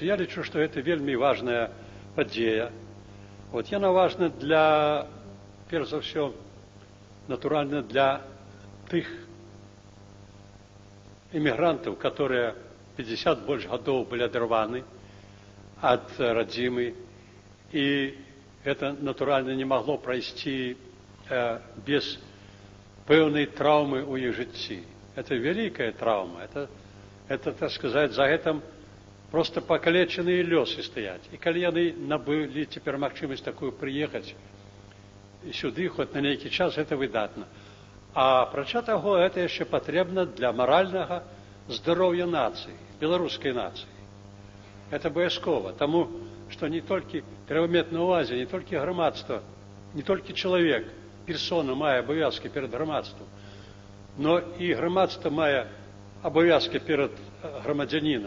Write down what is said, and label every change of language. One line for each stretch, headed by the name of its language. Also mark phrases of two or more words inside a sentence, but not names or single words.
Belarusian: Я лічу, што гэта вельмі важная падзея. Вот, яна важна для, перш за ўсё, натуральна, для тых эмігрантаў, которые 50 больш гадоў былі адарваны ад радзімы, і это, натуральна, не магло прайсці без пэўнай траўмы ў іх жыцці.
Russian: Это великая травма. Это, так сказать, за этим просто
Belarusian: пакалечаныя лёсы стаяць. І калі яны набылі цяпер магчымасць такую прыехаць сюды хоць на нейкі час, гэта выдатна. А апрача таго, гэта яшчэ патрэбна для маральнага здароўя нацыі, беларускай нацыі. Гэта абавязкова, таму што не толькі трэба мець на ўвазе, не толькі грамадства, не толькі чалавек, персона мае абавязкі перад грамадствам, но і грамадства мае абавязкі перад грамадзянінам.